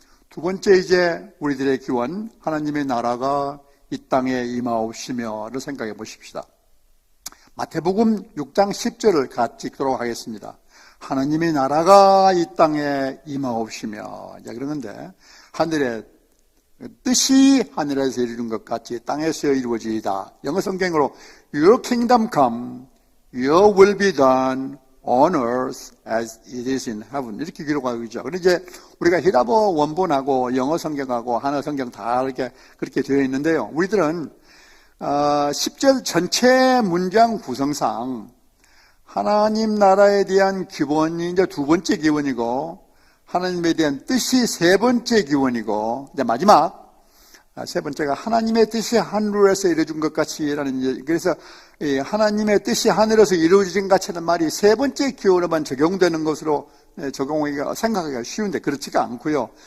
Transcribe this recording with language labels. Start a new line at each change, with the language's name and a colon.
Korean: 두 번째 이제 우리들의 기원 하나님의 나라가 이 땅에 임하옵시며를 생각해 보십시다. 마태복음 6장 10절을 같이 읽도록 하겠습니다. 하나님의 나라가 이 땅에 임하옵시며 그러는데 하늘의 뜻이 하늘에서 이루어진 것 같이 땅에서 이루어지이다. 영어 성경으로
English: Your kingdom come, Your will be done on earth as it is in heaven
Korean: 이렇게 기록하고 있죠. 그런데 이제 우리가 히라보 원본하고 영어 성경하고 한어 성경 다 이렇게 그렇게 되어 있는데요. 우리들은 10절 전체 문장 구성상 하나님 나라에 대한 기원이 이제 두 번째 기원이고 하나님에 대한 뜻이 세 번째 기원이고 이제 마지막 세 번째가 하나님의 뜻이 하늘에서 이루어진 것 같이라는 그래서 하나님의 뜻이 하늘에서 이루어진 것 같이라는 말이 세 번째 기원에만 적용되는 것으로 적용하기가 생각하기가 쉬운데 그렇지가 않고요.